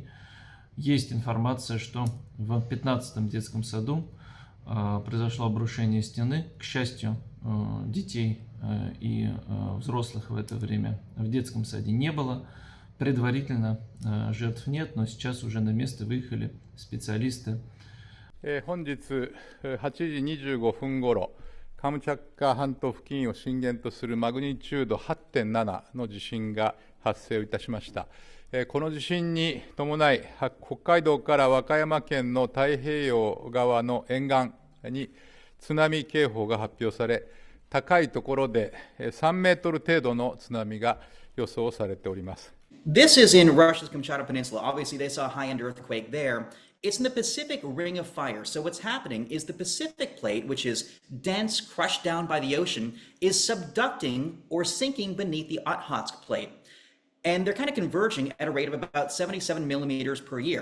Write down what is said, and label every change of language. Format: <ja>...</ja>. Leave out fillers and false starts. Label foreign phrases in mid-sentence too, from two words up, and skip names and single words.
<ru>Есть информация, что в 15-м детском саду произошло обрушение стены. К счастью, детей и взрослых в это время в детском саде не было. Предварительно жертв нет, но сейчас уже на место выехали специалисты.</ru> <ja>本日8時25分ごろ、カムチャッカ半島付近を震源とするマグニチュード 8.7 の地震が発生いたしました。この地震に伴い、北海道から和歌山県の太平洋側の沿岸に津波警報が発表され、高いところで3メートル程度の津波が予想されております。</ja> <en>This is in Russia's Kamchatka Peninsula. Obviously, they saw a high-end earthquake there. It's in the Pacific Ring of Fire. So what's happening is the Pacific Plate, which is dense, crushed down by the ocean, is subducting or sinking beneath the Okhotsk Plate. And they're kind of converging at a rate of about 77 millimeters per year.</en>